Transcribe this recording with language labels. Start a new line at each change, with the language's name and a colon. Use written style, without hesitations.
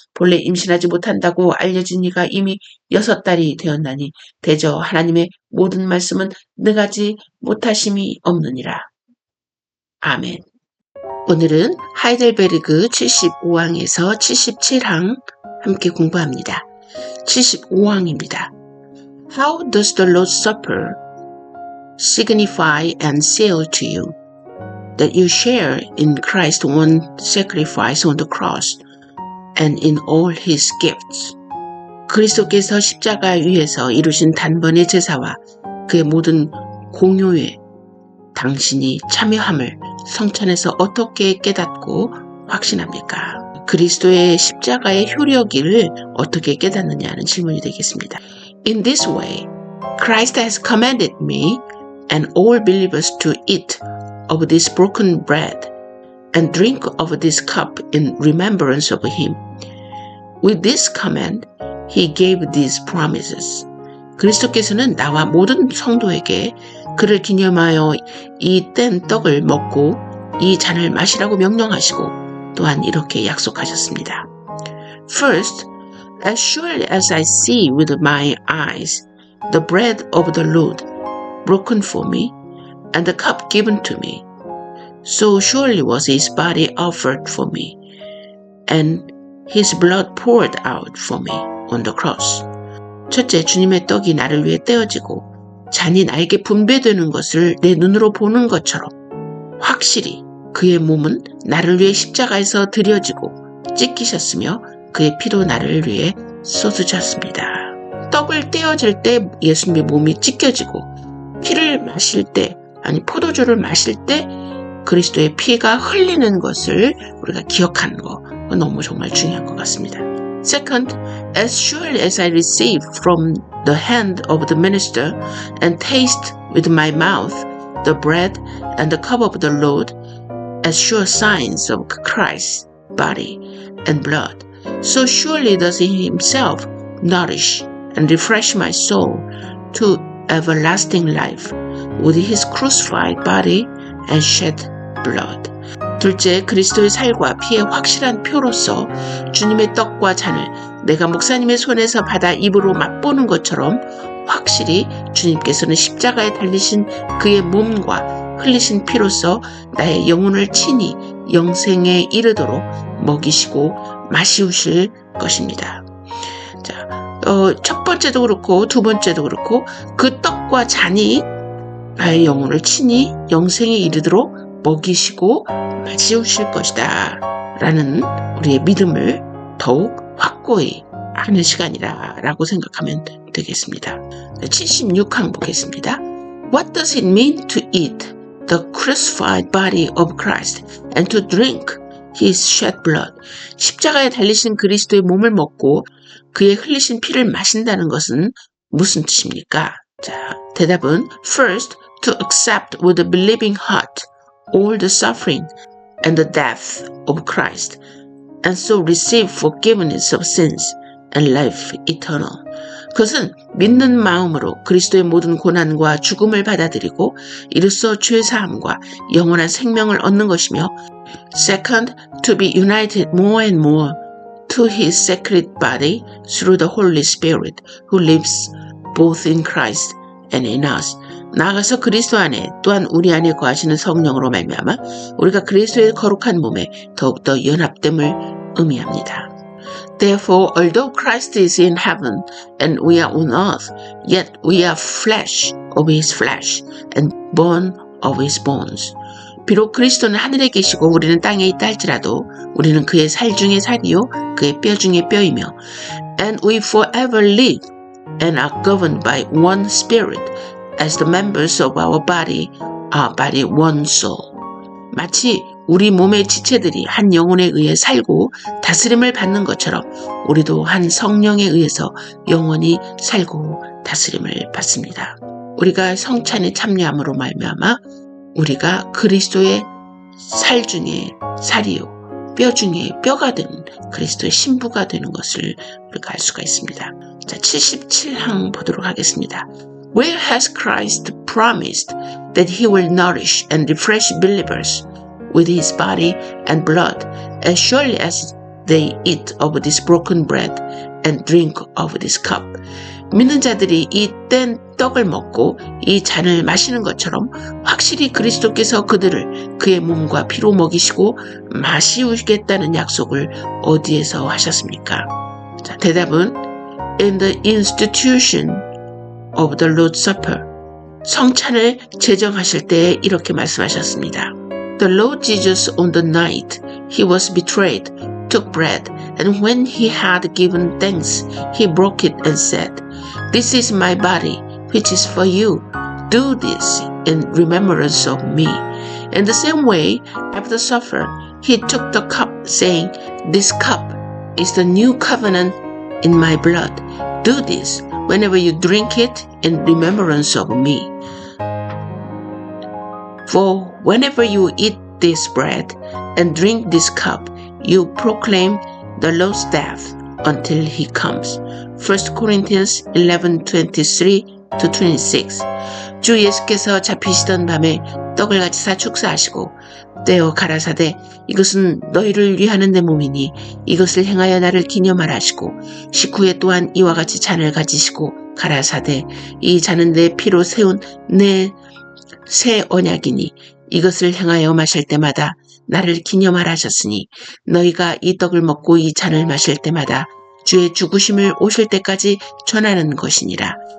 Korean: 본래 임신하지 못한다고 알려진 이가 이미 6달이 되었나니 대저 하나님의 모든 말씀은 능하지 못하심이 없느니라. 아멘. 오늘은 하이델베르그 75항에서 77항 함께 공부합니다. 75항입니다.
English: How does the Lord's Supper signify and seal to you that you share in Christ's one sacrifice on the cross and in all his gifts?
Korean: 그리스도께서 십자가 위에서 이루신 단번의 제사와 그의 모든 공효에 당신이 참여함을 성찬에서 어떻게 깨닫고 확신합니까? 그리스도의 십자가의 효력을 어떻게 깨닫느냐는 질문이 되겠습니다.
English: In this way, Christ has commanded me and all believers to eat of this broken bread and drink of this cup in remembrance of him. With this command, he gave these promises.
Korean: 그리스도께서는 나와 모든 성도에게 그를 기념하여 이 뗀 떡을 먹고 이 잔을 마시라고 명령하시고 또한 이렇게 약속하셨습니다.
English: First, as surely as I see with my eyes the bread of the Lord broken for me and the cup given to me, so surely was his body offered for me and his blood poured out for me on the cross.
Korean: 첫째, 주님의 떡이 나를 위해 떼어지고 잔이 나에게 분배되는 것을 내 눈으로 보는 것처럼 확실히 그의 몸은 나를 위해 십자가에서 드려지고 찢기셨으며 그의 피도 나를 위해 쏟으셨습니다. 떡을 떼어질 때 예수님의 몸이 찢겨지고 피를 마실 때, 아니 포도주를 마실 때 그리스도의 피가 흘리는 것을 우리가 기억하는 거 너무 정말 중요한 것 같습니다.
English: Second, as surely as I receive from the hand of the minister and taste with my mouth the bread and the cup of the Lord, as sure signs of Christ's body and blood, so surely does he himself nourish and refresh my soul to everlasting life with his crucified body and shed blood.
Korean: 둘째, 그리스도의 살과 피의 확실한 표로서 주님의 떡과 잔을 내가 목사님의 손에서 받아 입으로 맛보는 것처럼 확실히 주님께서는 십자가에 달리신 그의 몸과 흘리신 피로서 나의 영혼을 친히 영생에 이르도록 먹이시고 마시우실 것입니다. 자, 첫 번째도 그렇고 두 번째도 그렇고 그 떡과 잔이 나의 영혼을 친히 영생에 이르도록 먹이시고 마시우실 것이다 라는 우리의 믿음을 더욱 확고히 하는 시간이라 라고 생각하면 되겠습니다. 76항 보겠습니다.
English: What does it mean to eat the crucified body of Christ and to drink His shed blood?
Korean: 십자가에 달리신 그리스도의 몸을 먹고 그의 흘리신 피를 마신다는 것은 무슨 뜻입니까? 자, 대답은
English: First, to accept with a believing heart all the suffering and the death of Christ and so receive forgiveness of sins and life eternal.
Korean: 그것은 믿는 마음으로 그리스도의 모든 고난과 죽음을 받아들이고 이로써 죄사함과 영원한 생명을 얻는 것이며
English: Second, to be united more and more to His sacred body through the Holy Spirit who lives both in Christ and in us.
Korean: 나아가서 그리스도 안에 또한 우리 안에 거하시는 성령으로 말미암아 우리가 그리스도의 거룩한 몸에 더욱더 연합됨을 의미합니다.
English: Therefore, although Christ is in heaven and we are on earth, yet we are flesh of His flesh and bone of His bones.
Korean: 비록 그리스도는 하늘에 계시고 우리는 땅에 있다 할지라도 우리는 그의 살 중에 살이요 그의 뼈 중에 뼈이며
English: And we forever live and are governed by one spirit as the members of our body are by one soul.
Korean: 마치 우리 몸의 지체들이 한 영혼에 의해 살고 다스림을 받는 것처럼 우리도 한 성령에 의해서 영원히 살고 다스림을 받습니다. 우리가 성찬에 참여함으로 말미암아 우리가 그리스도의 살 중에 살이요 뼈 중에 뼈가 되는 그리스도의 신부가 되는 것을 우리가 알 수가 있습니다. 자, 77항 보도록 하겠습니다.
English: Where has Christ promised that He will nourish and refresh believers with His body and blood as surely as they eat of this broken bread and drink of this cup?
Korean: 믿는 자들이 이 뗀 떡을 먹고 이 잔을 마시는 것처럼 확실히 그리스도께서 그들을 그의 몸과 피로 먹이시고 마시우시겠다는 약속을 어디에서 하셨습니까? 자, 대답은
English: In the institution of the Lord's Supper.
Korean: 성찬을 제정하실 때 이렇게 말씀하셨습니다.
English: The Lord Jesus on the night He was betrayed took bread and when He had given thanks He broke it and said, This is my body which is for you. Do this in remembrance of me. In the same way, after supper, He took the cup saying, This cup is the new covenant in my blood. Do this whenever you drink it in remembrance of me. For whenever you eat this bread and drink this cup, you proclaim the Lord's death until He comes. 1 Corinthians 11:23-26.
Korean: 주 예수께서 잡히시던 밤에 떡을 가지사 축사하시고 떼어 가라사대 이것은 너희를 위하는 내 몸이니 이것을 행하여 나를 기념하라 하시고 식후에 또한 이와 같이 잔을 가지시고 가라사대 이 잔은 내 피로 세운 내 새 언약이니 이것을 행하여 마실 때마다 나를 기념하라 하셨으니 너희가 이 떡을 먹고 이 잔을 마실 때마다 주의 죽으심을 오실 때까지 전하는 것이니라.